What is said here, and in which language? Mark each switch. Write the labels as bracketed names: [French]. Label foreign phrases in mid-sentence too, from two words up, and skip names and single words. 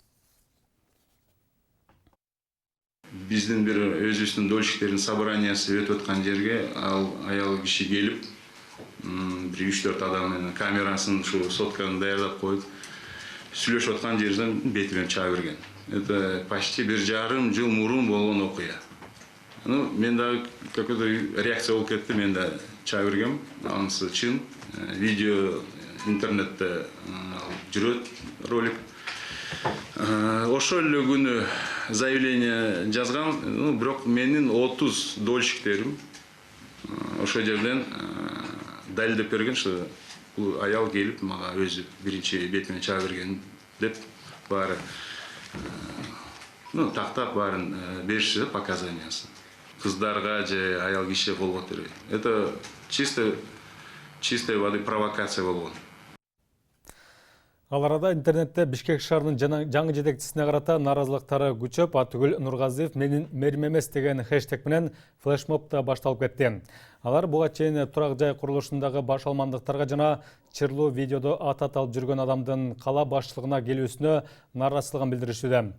[Kyrgyz] Биздин бир өзүбүздүн дольщиктердин собраниясы өтүп аткан жерге ал аял киши келип, бир 3-4 адам менен камерасын ушу сотканы даярдап коюп, сүйлөшүп аткан жерден бети менен чаап берген. [Russian] Это почти [Kyrgyz] 1,5 жыл мурун болгон окуя. Мен да [Russian] какой-то реакция [Kyrgyz] болуп кетти, мен да чаап бергем. Анысы чын. Видео интернетте жүрөт, ролик. Ошол эле күнү заявление жазган, бирок менин 30 дольщиктерим ошол жерден далилдеп берген, что бул аял келип мага өзү биринчи бетиме чаап берген деп баары тактап баарын беришти показаниясын. Кыздарга же аял кишиге кол көтөрбөй. [Russian] Это чистой воды провокация болгон. [Kyrgyz] Ал арада интернетте Бишкек шаарынын жаңы жетекчисине карата нааразылыктары күчөп, атүгүл Нургазиев менин мэрим эмес деген хэштег менен флешмоб да башталып кетти. Алар буга чейин турак жай курулушундагы баш алмандыктарга жана чырлуу видеодо атат алып жүргөн адамдын кала башчылыгына келүүсүнө нааразычылыгын билдиришүүдө.